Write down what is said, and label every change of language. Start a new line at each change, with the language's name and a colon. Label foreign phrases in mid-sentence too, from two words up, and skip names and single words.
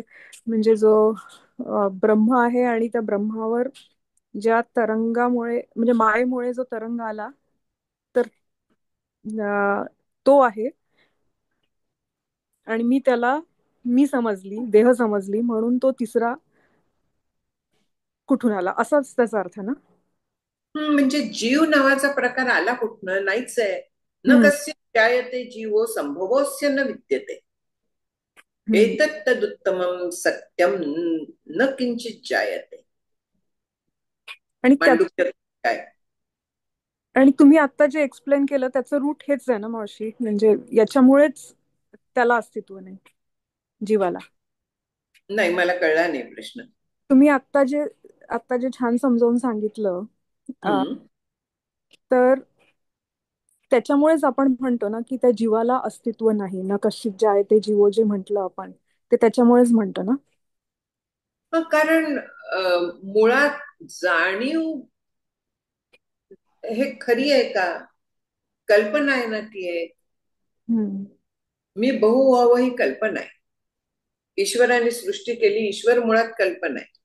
Marathi: म्हणजे जो ब्रह्म आहे, आणि त्या ब्रह्मावर ज्या तरंगामुळे, म्हणजे मायेमुळे जो तरंग आला, तर तो आहे. आणि मी समजली, देह समजली, म्हणून तो तिसरा कुठून आला, असाच त्याचा अर्थ ना. म्हणजे जीव नावाचा प्रकार आला कुठनं? नाहीच आहे.
Sanskrit: न कस्य जायते जीवो संभवोस्य न विद्यते, एतत् तदुत्तमं सत्यम न किंचित जायते.
Marathi: आणि मांडुक्यात काय. आणि तुम्ही आता जे एक्सप्लेन केलं त्याचं रूट हेच आहे ना मावशी, म्हणजे याच्यामुळेच त्याला अस्तित्व नाही, जीवाला. नाही, मला कळला नाही प्रश्न. तुम्ही आता जे छान समजावून सांगितलं, तर त्याच्यामुळेच आपण म्हणतो ना की त्या जीवाला अस्तित्व नाही.
Sanskrit: न कश्चित जायते जीवो
Marathi: जे म्हटलं आपण, ते त्याच्यामुळेच म्हणतो ना. कारण मुळात जाणीव हे खरी आहे का? कल्पना आहे ना ती एक. मी बहु व्हावं ही कल्पना आहे. ईश्वराने सृष्टी केली, ईश्वर मुळात कल्पना आहे.